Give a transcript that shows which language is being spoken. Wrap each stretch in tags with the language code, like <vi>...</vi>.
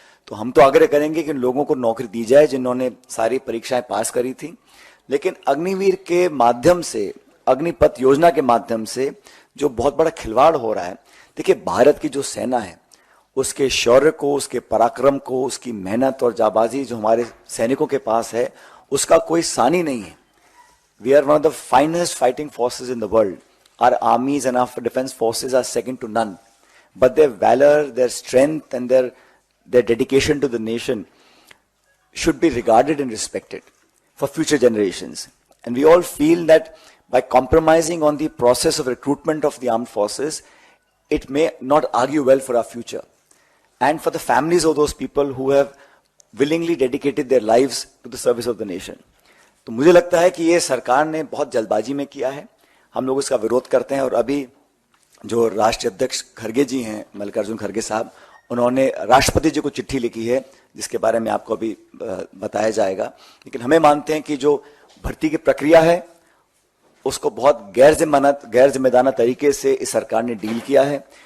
<hi>तो हम तो आग्रह करेंगे कि लोगों को नौकरी दी जाए जिन्होंने सारी परीक्षाएं पास करी थी, लेकिन अग्निवीर के माध्यम से, अग्निपथ योजना के माध्यम से जो बहुत बड़ा खिलवाड़ हो रहा है, देखिए भारत की जो सेना है उसके शौर्य को, उसके पराक्रम को, उसकी मेहनत और जाबाजी जो हमारे सैनिकों के पास है, उसका कोई सानी नहीं है।</hi> <en>We are one of the finest fighting forces in the world. Our armies and our defense forces are second to none. But their valor, their strength, and their dedication to the nation should be regarded and respected for future generations. And we all feel that by compromising on the process of recruitment of the armed forces, it may not argue well for our future. And for the families of those people who have willingly dedicated their lives to the service of the nation.</en> <hi>तो मुझे लगता है कि ये सरकार ने बहुत जल्दबाजी में किया है, हम लोग इसका विरोध करते हैं। और अभी जो राष्ट्रीय अध्यक्ष खड़गे जी हैं, मल्लिकार्जुन खड़गे साहब, उन्होंने राष्ट्रपति जी को चिट्ठी लिखी है जिसके बारे में आपको अभी बताया जाएगा। लेकिन हमें मानते हैं कि जो भर्ती की प्रक्रिया है उसको बहुत गैर जिम्मेदाराना तरीके से इस सरकार ने डील किया है।</hi>